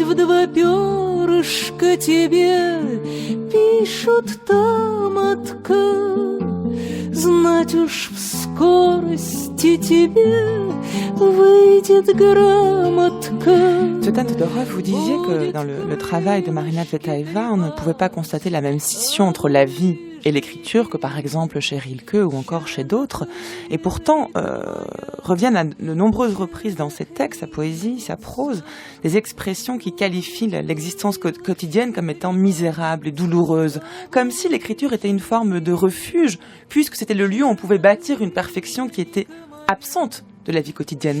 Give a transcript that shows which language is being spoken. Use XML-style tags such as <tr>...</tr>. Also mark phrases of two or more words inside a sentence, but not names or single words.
<ru>в 2 перышка тебе пишут тамотка, знать уж в скорости тебе выйдет грамотка.</ru> <fr>Tsvetan Todorov, vous disiez que dans le travail de Marina Tsvetaeva, on ne pouvait pas constater la même scission entre la vie et l'écriture que par exemple chez Rilke ou encore chez d'autres, et pourtant reviennent à de nombreuses reprises dans ses textes, sa poésie, sa prose, des expressions qui qualifient l'existence quotidienne comme étant misérable et douloureuse, comme si l'écriture était une forme de refuge, puisque c'était le lieu où on pouvait bâtir une perfection qui était absente de la vie quotidienne.</fr>